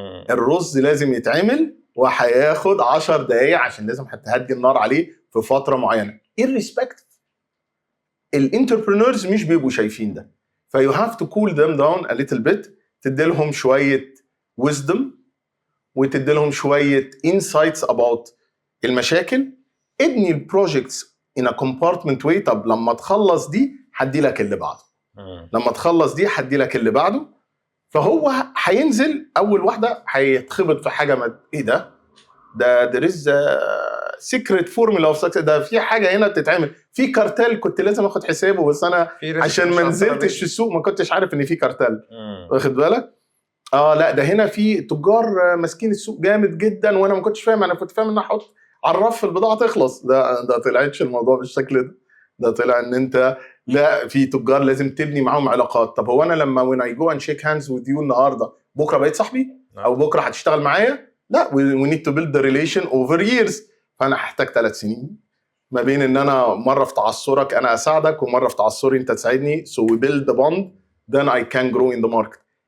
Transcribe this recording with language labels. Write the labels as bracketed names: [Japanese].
[Arabic] الرز لازم يتعمل وهياخد 10 دقايق عشان لازم هتهدي النار عليه في فتره معينه. [English] irrespective الانتربرينورز [Arabic] مش بيبقوا شايفين ده، [English] فيو have to cool them down a little bit, [Arabic] تديلهم شويه [English] wisdom [Arabic] وتديلهم شويه [English] insights about المشاكل. [Arabic] ابني البروجكتس [English] in a compartment way. [Arabic] طب لما تخلص دي هدي لك اللي بعده، لما تخلص دي هدي لك اللي بعده. فهو هينزل اول واحده هيتخبط في حاجه ما ايه ده [English] there is secret formula of success، [Arabic] ده في حاجه هنا بتتعمل في كارتل كنت لازم اخد حسابه، بس انا عشان ما نزلتش في السوق ما كنتش عارف ان في كارتل، واخد بالك؟ لا ده هنا في تجار ماسكين السوق جامد جدا، وانا ما كنتش فاهم. انا كنت فاهم ان احط على الرف البضاعه تخلص. ده طلعتش الموضوع بالشكل ده. ده طلع ان انت لا، في تجار لازم تبني معاهم علاقات. طب هو انا لما [English] when I go and shake hands with you [Arabic] النهارده، بكره بقيت صاحبي او بكره هتشتغل معايا؟ لا، [English] we need to build the relation over years. [Arabic] فانا هحتاج 3 سنين ما بين ان انا مره في تعثرك انا اساعدك، ومره في تعثري انت تساعدني. [English] so we build the bond then I can grow in the market.